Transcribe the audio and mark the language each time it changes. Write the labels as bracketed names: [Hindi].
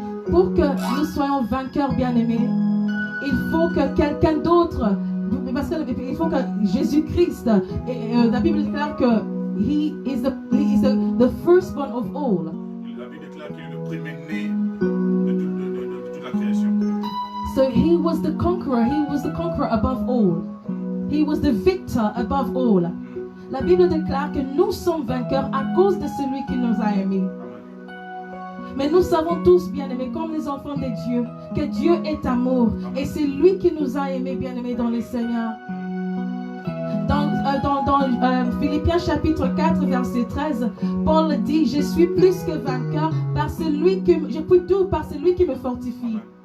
[French] Pour que nous soyons vainqueurs, bien-aimés, il faut que quelqu'un d'autre, parce qu'il faut que Jésus-Christ, la Bible déclare que [English] he is the firstborn of all. [French] La Bible déclare qu'il est le premier-né de toute la création. [English] So he was the conqueror above all. He was the victor above all. [French] La Bible déclare que nous sommes vainqueurs à cause de celui qui nous a aimés. Mais nous savons tous, bien-aimés, comme les enfants de Dieu, que Dieu est amour. Et c'est lui qui nous a aimés, bien-aimés, dans le Seigneur. Dans Philippiens chapitre 4, verset 13, Paul dit, je suis plus que vainqueur par celui qui je peux tout par celui qui me fortifie.